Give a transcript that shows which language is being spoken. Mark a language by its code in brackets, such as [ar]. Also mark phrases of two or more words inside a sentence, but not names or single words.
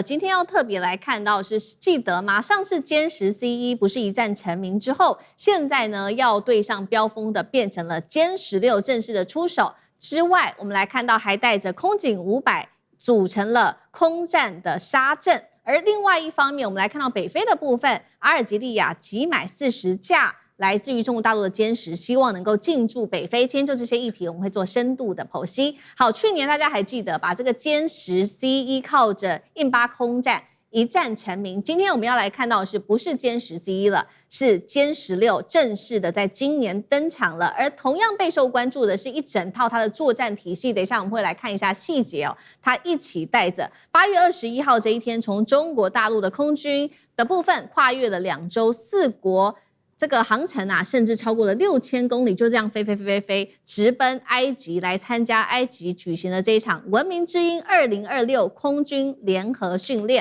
[zh] 今天要特別來看到是，記得嗎？上次殲10 C1不是一戰成名之後，現在呢要對上飆風的變成了殲16正式的出手之外，我們來看到還帶着空警500組成了空戰的殺陣。而另外一方面，我們來看到北非的部分，阿爾及利亞急買40架。來自於中國大陸的殲10，希望能夠進駐北非。今天就這些議題，我們會做深度的剖析。好，去年大家還記得把這個殲10 C1 靠着印巴空戰一戰成名。今天我們要來看到的是不是殲10 C1 了，是殲16正式的在今年登場了。而同樣備受關注的是一整套它的作戰體系。等一下我們會來看一下細節哦。它一起帶着8月21號這一天，從中國大陸的空軍的部分跨越了2洲4國。這個航程啊，甚至超過了6000公里，就這樣飛，直奔埃及來參加埃及舉行的這一場文明之鷹2026空軍聯合訓練。